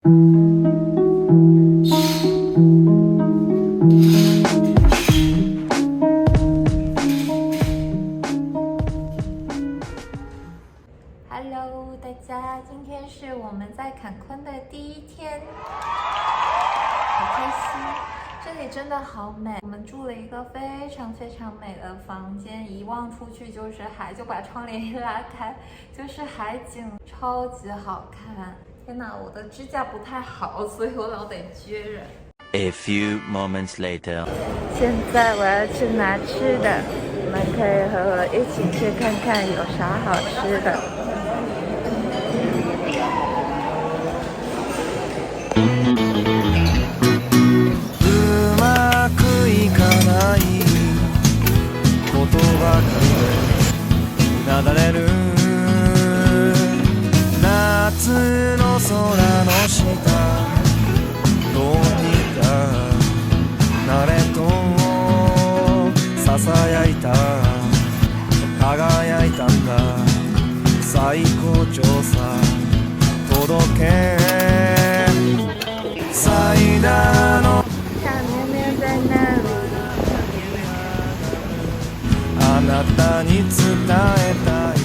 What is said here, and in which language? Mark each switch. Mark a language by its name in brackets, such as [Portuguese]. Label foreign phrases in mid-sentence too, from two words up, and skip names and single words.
[Chinese] Hello， 大家，今天是我们在坎昆的第一天，好开心！这里真的好美，我们住了一个非常美的房间，一望出去就是海，就把窗帘一拉开就是海景，超级好看。天哪，我的指甲不太好，所以我老得撅着。 [English] A few moments later， [Chinese] 现在我要去拿吃的，你们可以和我一起去看看有啥好吃的。 [Japanese] うまくいかないことばかりなだれる夏の空の下どうにかなれとささやいた輝いたんだ最高潮さ届け最大の [Chinese] 小绵绵在那里。 [Japanese] あなたに伝えたい